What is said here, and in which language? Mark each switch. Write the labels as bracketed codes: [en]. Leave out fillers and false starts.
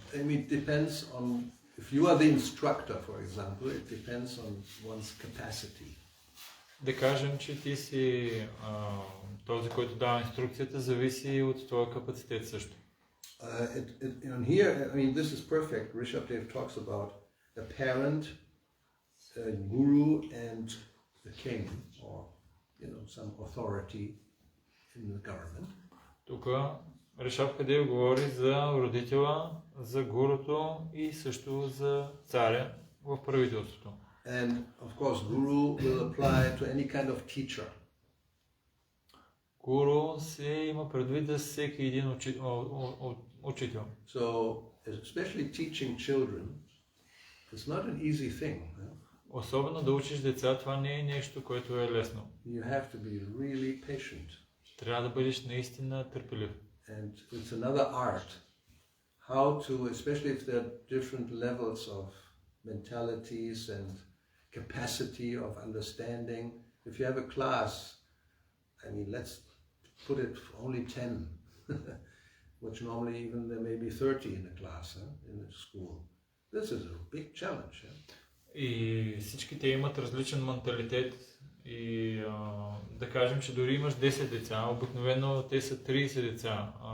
[en] I mean, it depends on, if you are the instructor, for example, it depends on one's capacity. [bg] Да кажем, че ти си този, който дава инструкцията, зависи от твоя капацитет също. [en] And here, I mean, this is perfect. Rishabdev talks about a parent, a guru, and the king, or some authority in the government. [bg] Тук Ришабдев говори за родителя, за гуруто и също за царя в правителството. [en] And of course, guru will apply to any kind of teacher. [bg] Гуру се има предвид за всеки един учител. [en] So, especially teaching children, it's not an easy thing. [bg] Особено да учиш деца, това не е нещо, което е лесно. [en] You have to be really patient. [bg] Трябва да бъдеш наистина търпелив. [en] And it's another art. How to, especially if there are different levels of mentalities and capacity of understanding. If you have a class, I mean, let's put it only 10, which normally even there may be 30 in a class, in a school. This is a big challenge. [bg] И всички те имат различен менталитет и да кажем, че дори имаш 10 деца, обикновено те са 30 деца.